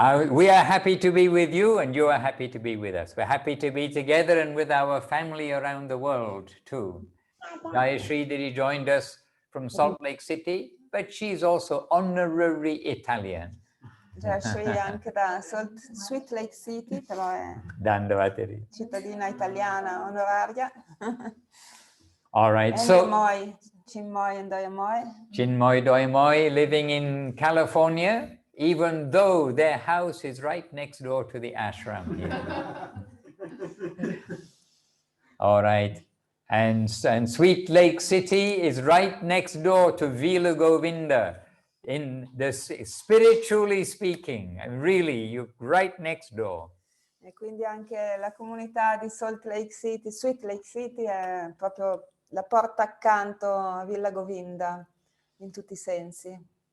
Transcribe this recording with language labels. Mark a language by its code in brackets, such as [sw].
[en] We are happy to be with you, and you are happy to be with us. We're happy to be together and with our family around the world too. Jai Sridhari joined us from Salt Lake City, but she's also honorary Italian. [it] Jai Sri anche da Sweet Lake City, però è Dandavatari. cittadina italiana onoraria. [en] All right, so Chinmoy and Doyamoy. Chinmoy Doyamoy living in California, even though their house is right next door to the ashram here. All right. And Sweet Lake City is right next door to Vila Govinda. In the spiritually speaking, really, you're right next door. [it] E quindi anche la comunità di Salt Lake City, Sweet Lake City, è proprio la porta accanto a Villa Govinda in tutti i sensi.